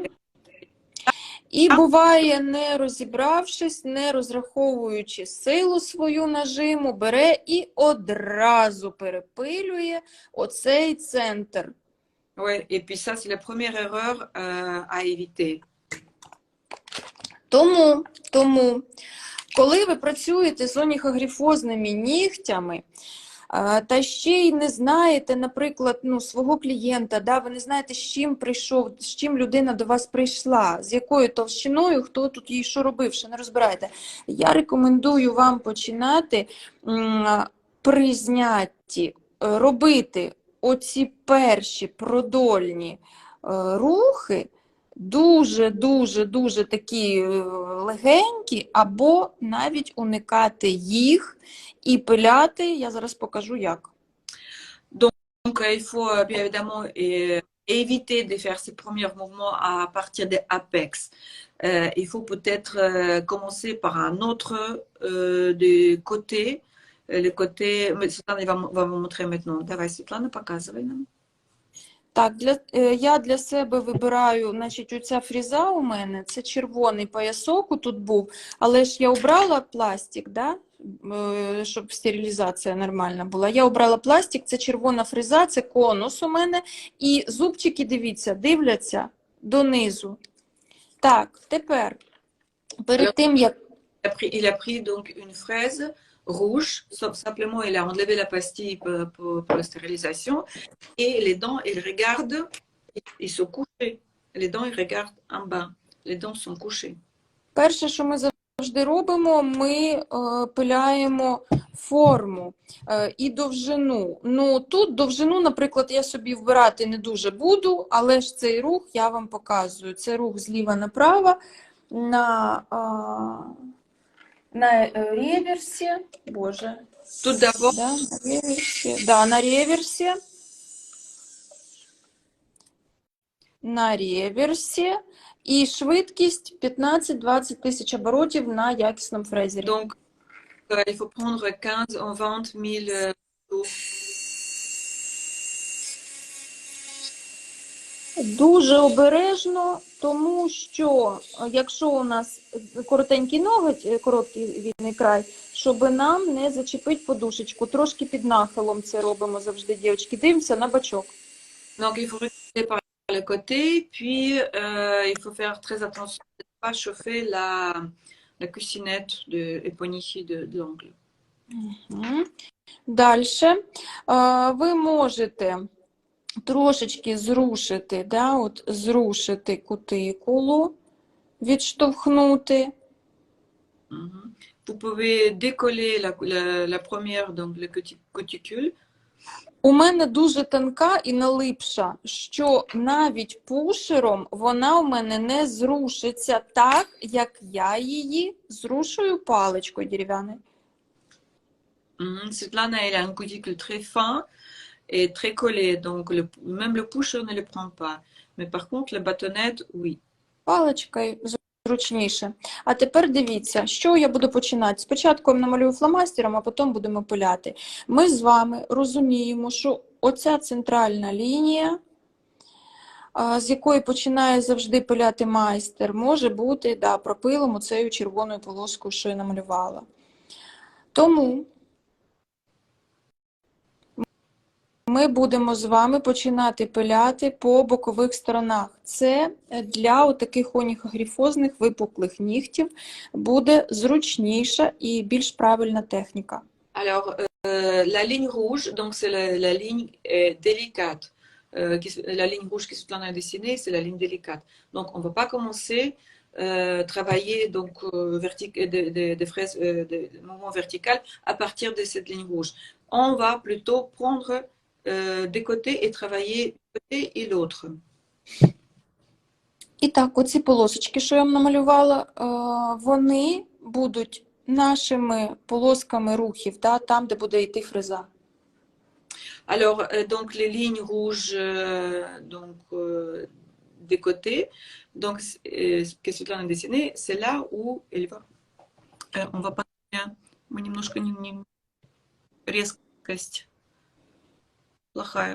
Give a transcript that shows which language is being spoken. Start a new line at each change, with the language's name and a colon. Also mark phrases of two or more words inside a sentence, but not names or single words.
Ukrainian: І буває, не розібравшись, не розраховуючи силу свою нажиму, бере і одразу перепилює оцей центр.
French: Ouais, et puis ça, c'est la première erreur à éviter.
Ukrainian: Тому, коли ви працюєте з оніхогрифозними нігтями, та ще й не знаєте, наприклад, свого клієнта, да, ви не знаєте, з чим прийшов, з чим людина до вас прийшла, з якою товщиною, хто тут їй що робив, що не розбираєте. Я рекомендую вам починати при знятті робити оці перші продольні рухи, дуже такі легенькі, або навіть уникати їх і пиляти. Я зараз покажу як.
French: Donc, il faut bien évidemment éviter de faire ces premiers mouvements à partir des apex. Il faut peut-être commencer par un autre des côtés. Le côté... Svetlana va vous montrer maintenant.
Russian: Давай, Svetlana, показывай нам.
Ukrainian: Так, я для себе вибираю, значить, оця фреза у мене, це червоний поясок тут був, але ж я обрала пластик, да? Щоб стерилізація нормальна була. Я обрала пластик, це червона фреза, це конус у мене, і зубчики, дивіться, дивляться донизу. Так, тепер, перед тим, як...
French: Il a pris donc une fraise rouge, simplement il a enlevé la pastille pour la stérilisation, et les dents, ils regardent, ils sont couchés. Les dents, ils regardent en bas. Les dents sont couchées.
Ukrainian: Перше, що ми завжди робимо, ми пиляємо форму і довжину. Тут довжину, наприклад, я собі вбирати не дуже буду, але ж цей рух я вам показую. Це рух зліва направо на реверсі. Боже.
French: Тут d'abord.
Ukrainian: Да, на реверсі. Да, на реверсі. На реверсі. І швидкість 15-20 тисяч оборотів на якісному фрезері.
French: Donc, il faut prendre 15 ou 20 000 tours.
Ukrainian: Дуже обережно, тому що якщо у нас коротенький ноготь, короткий вільний край, щоб нам не зачепити подушечку. Трошки під нахилом це робимо завжди, дівчатки. Дивимося на бачок.
French: Donc, il faut regarder par le côté, puis il faut faire très attention de ne pas chauffer la cussinette éponichée de l'ongle.
Ukrainian: Далі. Ви можете трошечки зрушити, да, от зрушити кутикулу, відштовхнути.
French: Vous pouvez décoller la première, donc le cuticule.
Ukrainian: У мене дуже тонка і налипша, що навіть пушером вона у мене не зрушиться так, як я її зрушую паличкою дерев'яною.
French: Svetlana, elle a un cuticule très fin et très collé, donc même le pusher ne le prend pas. Mais par contre, la bâtonnette, oui.
Ukrainian: Паличкою зручніше. А тепер дивіться, що я буду починати. Спочатку я намалюю фломастером, а потім будемо пиляти. Ми з вами розуміємо, що оця центральна лінія, з якої починає завжди пиляти майстер, може бути, да, пропилом оцею червоною полоскою, що я намалювала. Тому ми будемо з вами починати пиляти по бокових сторонах. Це для отаких онігогрифозних випуклих нігтів буде зручніша і більш правильна техніка.
French: Alors, la ligne rouge, donc c'est la ligne délicate. La ligne rouge qui Svetlana a dessinée, c'est la ligne délicate. Donc, on ne va pas commencer travailler donc, des fraises, des mouvements verticaux à partir de cette ligne rouge. On va plutôt prendre des côtés et travailler un côté et l'autre.
Ukrainian: І так, оці полосочки, що я вам намалювала, вони будуть нашими полосками рухів, да, там, де буде йти фреза.
French: Alors, donc les lignes rouges des côtés, donc que Svetlana a dessiné, c'est là où elle va. On va pas bien.
Russian: Мы немножко не резкость плохая.